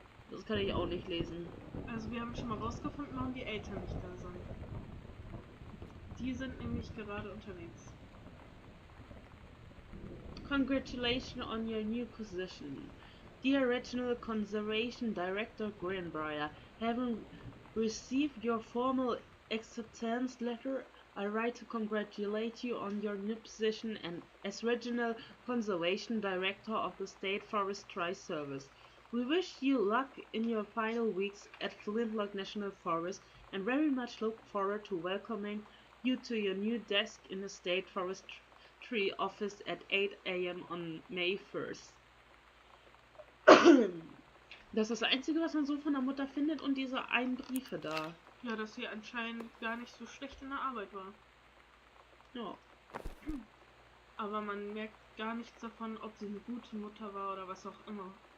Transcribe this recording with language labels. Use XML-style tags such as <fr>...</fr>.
<de>Das kann ich auch nicht lesen. Also wir haben schon mal rausgefunden, warum die Eltern nicht da sind. Die sind nämlich gerade unterwegs.</de> <en>Congratulations on your new position. Dear Regional Conservation Director Greenbrier, having received your formal acceptance letter, I write to congratulate you on your new position and as Regional Conservation Director of the State Forestry Service. We wish you luck in your final weeks at Flintlock National Forest and very much look forward to welcoming you to your new desk in the State Forestry Office at 8 a.m. on May 1st.</en> <de>Das ist das Einzige, was man so von der Mutter findet und diese einen Briefe da. Ja, dass sie anscheinend gar nicht so schlecht in der Arbeit war. Ja. Aber man merkt gar nichts davon, ob sie eine gute Mutter war oder was auch immer.</de>